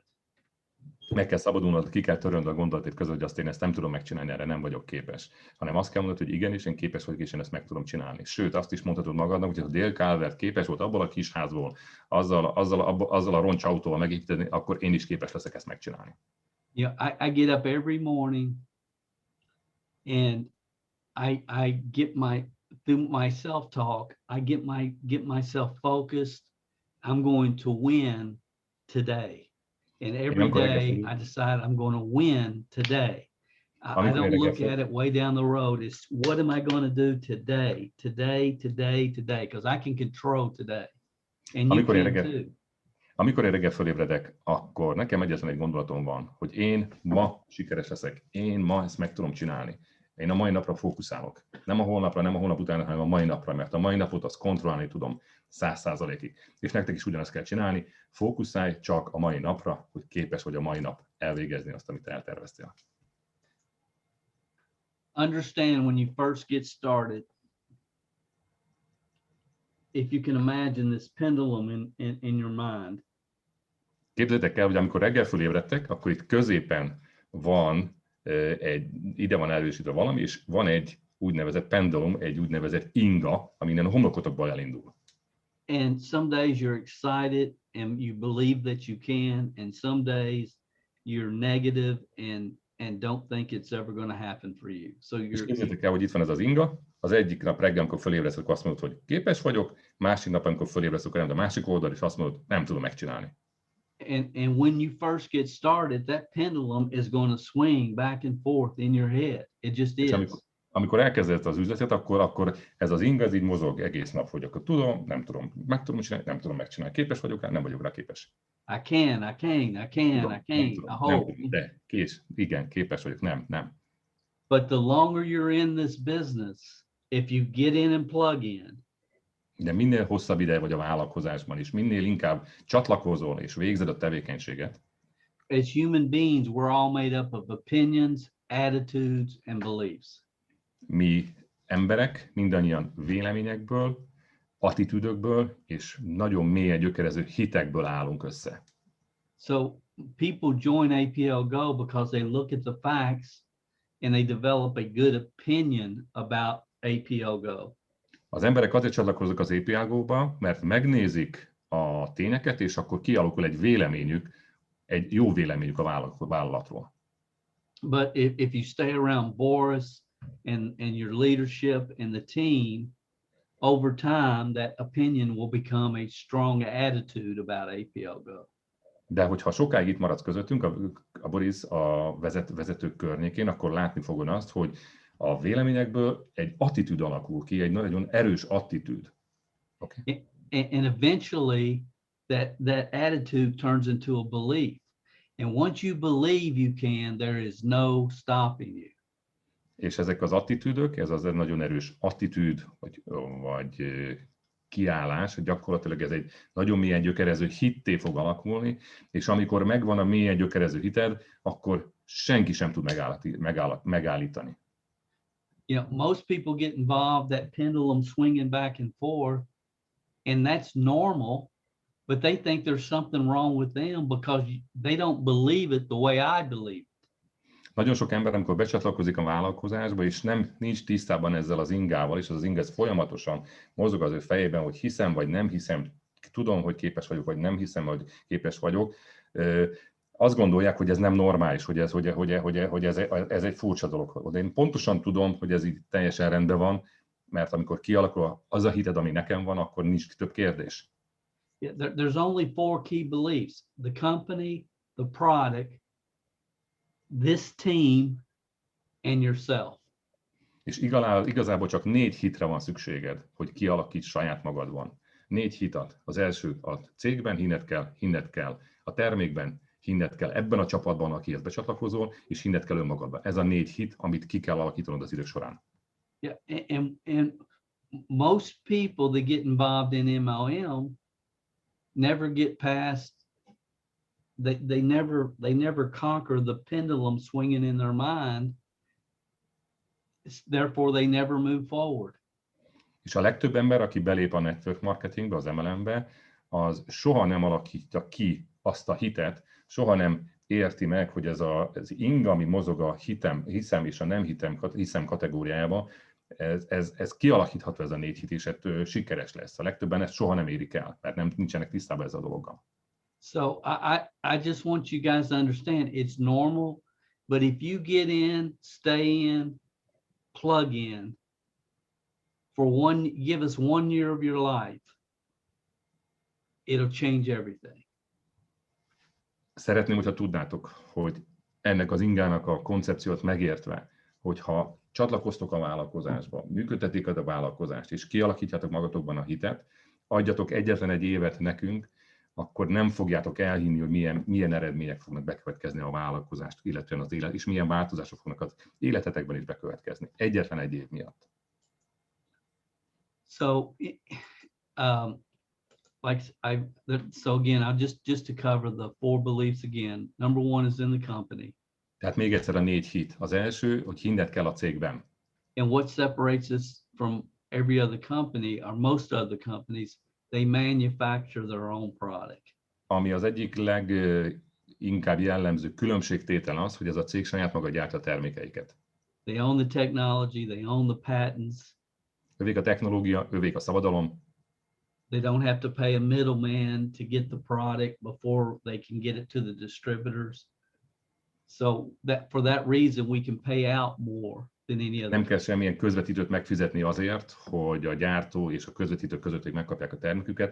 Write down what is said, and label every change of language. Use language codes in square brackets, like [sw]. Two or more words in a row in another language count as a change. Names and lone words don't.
[hu] Meg kell szabadulnod, ki kell törönd a gondolatét között, hogy azt én ezt nem tudom megcsinálni, erre nem vagyok képes. Hanem azt kell mondani, hogy igenis, én képes vagyok, és én ezt meg tudom csinálni. Sőt, azt is mondhatod magadnak, hogy ha Dale Calvert képes volt abból a kis házból, azzal a roncsautóval megépíteni, akkor én is képes leszek ezt megcsinálni. [en] Yeah, I get up every morning and I get through my self-talk, I get myself focused. I'm going to win today. And every day I decide I'm going to win today. I don't look at it way down the road. It's what am I going to do today, because I can control today. And you can too. [hu] Amikor én reggel fölébredek, akkor nekem egyetlen egy gondolatom van, hogy én ma sikeres leszek. Én ma ezt meg tudom csinálni. Én a mai napra fókuszálok. Nem a holnapra, nem a holnap után, hanem a mai napra, mert a mai napot azt kontrollálni tudom 100%-ig. És nektek is ugyanezt kell csinálni, fókuszálj csak a mai napra, hogy képes vagy a mai nap elvégezni azt, amit elterveztél. [en] Understand when you first get started, if you can imagine this pendulum in your mind. [hu] Képzeljétek el, hogy amikor reggel fölébredtek, akkor itt középen van ide van erősítve valami, és van egy úgynevezett pendulum, egy úgynevezett inga, ami innen a homlokotokból elindul. [en] And some days you're excited and you believe that you can, and some days you're negative and don't think it's ever going to happen for you. So [hu] és képzeljétek el, hogy itt van ez az inga, az egyik nap reggel, amikor fölébredsz, akkor azt mondod, hogy képes vagyok, másik nap, amikor fölébredsz, akkor nem, de másik oldal, és azt mondod, nem tudom megcsinálni. [en] And when you first get started, that pendulum is going to swing back and forth in your head. It just is. [hu] Amikor elkezded az üzletet, akkor ez az inga, ez így mozog egész nap, hogy akkor tudom, nem tudom, meg tudom csinálni, nem tudom megcsinálni. Képes vagyok, nem vagyok rá képes. [en] I can. Tudom, I hope. [hu] De, igen, képes vagyok, nem. [en] But the longer you're in this business, if you get in and plug in, [hu] de minél hosszabb ideje vagy a vállalkozásban is, minél inkább csatlakozol és végzed a tevékenységet, [en] as human beings, we're all made up of opinions, attitudes, and beliefs. [hu] Mi emberek mindannyian véleményekből, attitűdökből és nagyon mélyen gyökerező hitekből állunk össze. [en] So people join APLGO because they look at the facts and they develop a good opinion about APLGO. [hu] Az emberek azért csatlakoznak az APLGO-ba, mert megnézik a tényeket, és akkor kialakul egy véleményük, egy jó véleményük a vállalatról. [en] But if you stay around Boris and your leadership and the team, over time, that opinion will become a strong attitude about APLGO. De hogyha sokáig itt maradsz közöttünk, a Boris a vezetők környékén, akkor látni fogod azt, hogy a véleményekből egy attitűd alakul ki, egy nagyon erős attitűd. Okay? And eventually that attitude turns into a belief. And once you believe you can, there is no stopping you. [hu] És ezek az attitűdök, ez az egy nagyon erős attitűd, vagy kiállás, gyakorlatilag ez egy nagyon mélyen gyökerező hitté fog alakulni, és amikor megvan a mélyen gyökerező hited, akkor senki sem tud megállítani. [en] You know, most people get involved, that pendulum swinging back and forth, and that's normal, but they think there's something wrong with them because they don't believe it the way I believe it. [hu] Nagyon sok ember, amikor becsatlakozik a vállalkozásba, és nincs tisztában ezzel az ingával, és az inga folyamatosan mozog az ő fejében, hogy hiszem vagy nem hiszem, tudom, hogy képes vagyok, vagy nem hiszem, hogy képes vagyok, azt gondolják, hogy ez nem normális, hogy ez egy furcsa dolog. De én pontosan tudom, hogy ez így teljesen rendben van, mert amikor kialakul az a hited, ami nekem van, akkor nincs több kérdés. [en] Yeah, there's only 4 key beliefs: the company, the product, this team, and yourself. [hu] És igazából csak 4 hitre van szükséged, hogy kialakíts saját magadban. 4 hitat. Az első, a cégben hinned kell, a termékben hinned kell, ebben a csapatban, akihez becsatlakozol, és hinned kell önmagadban. Ez a 4 hit, amit ki kell alakítanod az idők során. [en] Yeah, and most people that get involved in MLM never get past. They never conquer the pendulum swinging in their mind. Therefore, they never move forward. [hu] És a legtöbb ember, aki belép a network marketingbe, az MLM-be, az soha nem alakítja ki azt a hitet, soha nem érti meg, hogy ez az ing, ami mozog a hiszem és a nem hiszem kategóriájába, ez kialakítható, ez a 4 hit, és ettől sikeres lesz. A legtöbben ezt soha nem érik el, mert nincsenek tisztában ezzel a dologgal. [en] So I just want you guys to understand it's normal, but if you get in, stay in, plug in give us 1 year of your life, it'll change everything. [hu] Szeretném, hogyha tudnátok, hogy ennek az ingának a koncepciót megértve, hogyha csatlakoztok a vállalkozásba, működtetik a vállalkozást, és kialakítjátok magatokban a hitet, adjatok egyetlen egy évet nekünk, akkor nem fogjátok elhinni, hogy milyen eredmények fognak bekövetkezni a vállalkozást, illetően az élet, és milyen változások fognak az életetekben is bekövetkezni. Egyetlen egy év miatt. [en] So, so again, I'll just to cover the 4 beliefs again. Number 1 is in the company. [hu] Tehát még egyszer a 4 hit. Az első, hogy hinned kell a cégben. [en] And what separates us from every other company, or most other companies, they manufacture their own product. [hu] Ami az egyik leginkább jellemző különbségtétel az, hogy ez a cég saját maga gyártja a termékeiket. [en] They own the technology, they own the patents. [hu] Övék a technológia, övék a szabadalom. [en] They don't have to pay a middleman to get the product before they can get it to the distributors. So for that reason, we can pay out more than any other. [hu] Nem kell semmilyen közvetítőt megfizetni azért, hogy a gyártó és a közvetítő között megkapják a terméküket.